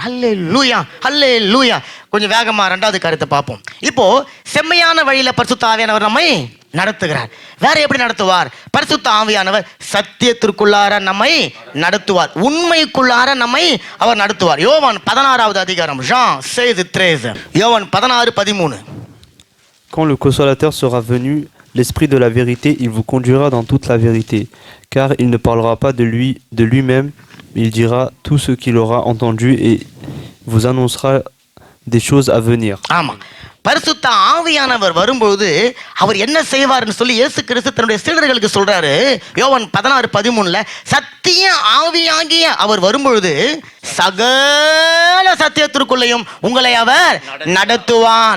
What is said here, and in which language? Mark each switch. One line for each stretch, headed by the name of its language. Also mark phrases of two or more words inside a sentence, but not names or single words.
Tamil: அல்லேலூயா, அல்லேலூயா. கொஞ்சம் வேகமா 2வது காரியத்தை பார்ப்போம். இப்போ செம்மையான வழியில பரிசுத்த ஆவியானவர் நம்மை நடத்துகிறார். வேற எப்படி நடத்துவார்? பரிசுத்த ஆவியானவர் சத்தியத்திற்குள்ளார நம்மை நடத்துவார், உண்மைக்குள்ளார நம்மை அவர் நடத்துவார். யோவான் 16வது அதிகாரம், Jean 16:13. யோவான் 16:13.
French: Quand le consolateur sera venu, l'Esprit de la vérité, il vous conduira dans toute la vérité, car il ne parlera pas de lui-même, mais il dira tout ce qu'il aura entendu et vous annoncera des choses à venir.
Tamil: ஆமா, பரிசுத்த ஆவியானவர் வரும்போது அவர் என்ன செய்வார்னு சொல்லி இயேசு கிறிஸ்து தன்னுடைய சீடர்களுக்கு சொல்றாரு. யோவான் 16:13 சத்திய ஆவியாகிய அவர் வரும்பொழுது சகல சத்தியத்திற்குள்ளேயும் உங்களை அவர் நடத்துவான்.